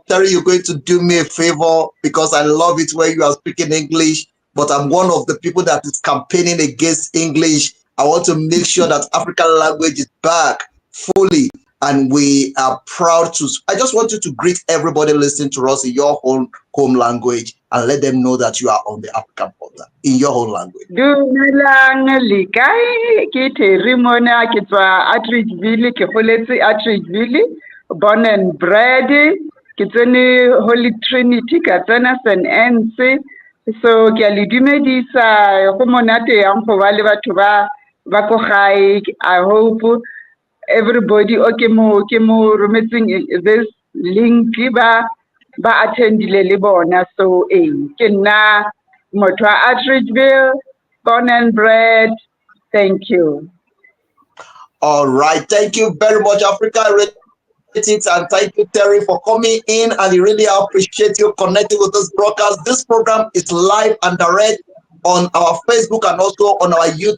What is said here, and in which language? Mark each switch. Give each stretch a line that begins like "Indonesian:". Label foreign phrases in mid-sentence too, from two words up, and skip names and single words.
English: Terry, you're going to do me a favor because I love it when you are speaking English, but I'm one of the people that is campaigning against English. I want to make sure that African language is back fully, and we are proud to. I just want you to greet everybody listening to us in your own home language and let them know that you are on the African portal in your own language.
Tswana: Dumelang le kae ke Terry mona ke tswa Attridgeville ke goletse Attridgeville,
English: born and bred
Tswana: ke tsene Holy Trinity ka tsena St. Anne's. So ke a le dumedisa go monate yang go ba le batho ba ko gae.
English: I hope everybody okay
Tswana: mo rometseng
English: this link
Tswana: ba attendile le bona. So ke nna motho wa Attridgeville,
English: born and bred. Thank you. All right, thank you very much, Africa. And thank you, Terry, for coming in, and we really appreciate you connecting with this broadcast. This program is live and direct on our Facebook and also on our YouTube.